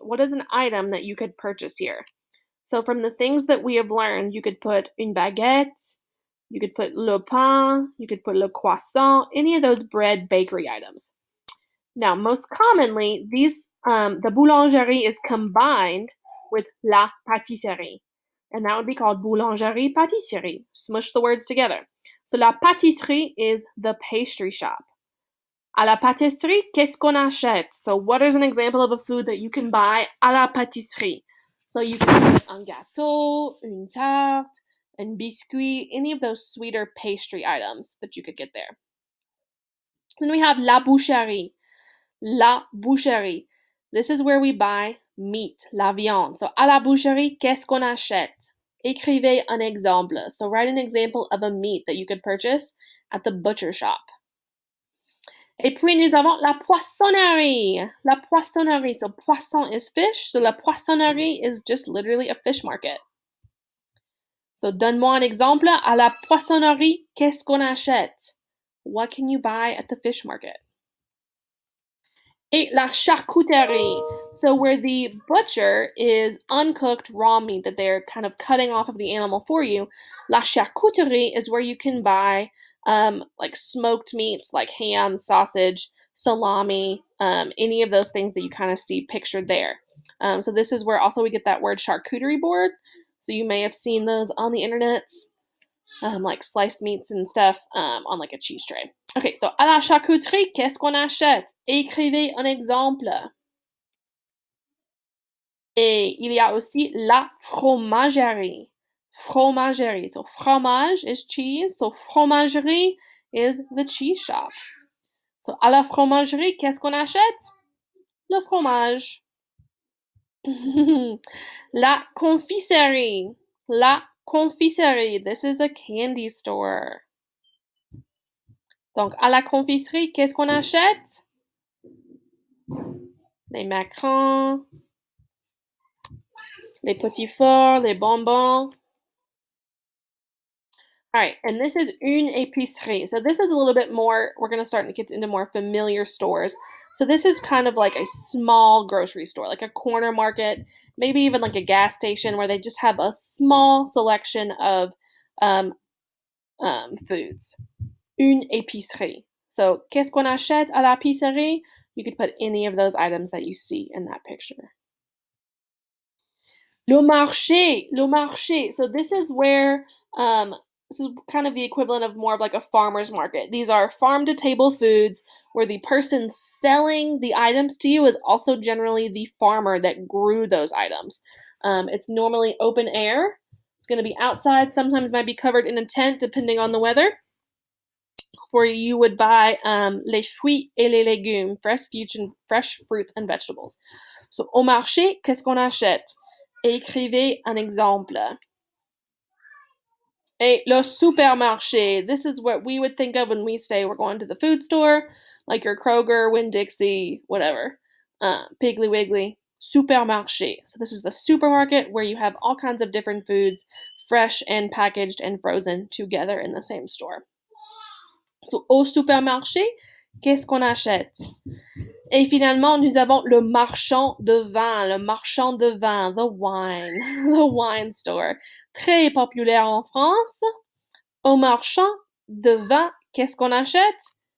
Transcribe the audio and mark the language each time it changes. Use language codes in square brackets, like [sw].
[en] What is an item that you could purchase here? So from the things that we have learned, you could put une baguette, you could put le pain, you could put le croissant, any of those bread bakery items. Now, most commonly, the boulangerie is combined with la pâtisserie, and that would be called boulangerie-pâtisserie. Smush the words together. So la pâtisserie is the pastry shop. [fr] À la pâtisserie, qu'est-ce qu'on achète? [en] So what is an example of a food that you can buy [fr] à la pâtisserie? [en] So you can get [fr] un gâteau, une tarte, un biscuit, [en] any of those sweeter pastry items that you could get there. Then we have [fr] la boucherie. La boucherie. [en] This is where we buy meat, la viande. [fr] So, à la boucherie, qu'est-ce qu'on achète? Écrivez un exemple. [en] So, write an example of a meat that you could purchase at the butcher shop. [fr] Et puis, nous avons la poissonnerie. [en] La poissonnerie. So, poisson is fish. So, la poissonnerie is just literally a fish market. [fr] So, donne-moi un exemple. À la poissonnerie, qu'est-ce qu'on achète? [en] What can you buy at the fish market? [fr] Et la charcuterie. [en] So where the butcher is uncooked raw meat that they're kind of cutting off of the animal for you, la charcuterie is where you can buy like smoked meats like ham, sausage, salami, any of those things that you kind of see pictured there. So this is where also we get that word charcuterie board. So you may have seen those on the internet, like sliced meats and stuff on like a cheese tray. [fr] Okay, so à la charcuterie, qu'est-ce qu'on achète? Écrivez un exemple. Et il y a aussi la fromagerie. [en] Fromagerie. So fromage is cheese. So fromagerie is the cheese shop. [fr] So à la fromagerie, qu'est-ce qu'on achète? Le fromage. La confiserie. [en] La confiserie. This is a candy store. [fr] Donc, à la confiserie, qu'est-ce qu'on achète? Les macarons, les petits fours, les bonbons. [en] All right, and this is une épicerie. So this is a little bit more, we're going to start to get into more familiar stores. So this is kind of like a small grocery store, like a corner market, maybe even like a gas station where they just have a small selection of foods. [fr] Une épicerie. So, qu'est-ce qu'on achète à l'épicerie? [en] You could put any of those items that you see in that picture. Le marché, le marché. So this is where, this is kind of the equivalent of more of like a farmer's market. These are farm-to-table foods where the person selling the items to you is also generally the farmer that grew those items. It's normally open air. It's going to be outside. Sometimes might be covered in a tent depending on the weather. Where you would buy [fr] les fruits et les légumes, [en] fresh fruits and vegetables. [fr] So, au marché, qu'est-ce qu'on achète? Écrivez un exemple. Et le supermarché. [en] This is what we would think of when we say we're going to the food store, like your Kroger, Winn-Dixie, whatever. Piggly Wiggly. Supermarché. So this is the supermarket where you have all kinds of different foods, fresh and packaged and frozen together in the same store. [fr] So, au supermarché, qu'est-ce qu'on achète? Et finalement, nous avons le marchand de vin, [en] the wine store. [fr] Très populaire en France. Au marchand de vin, qu'est-ce qu'on achète?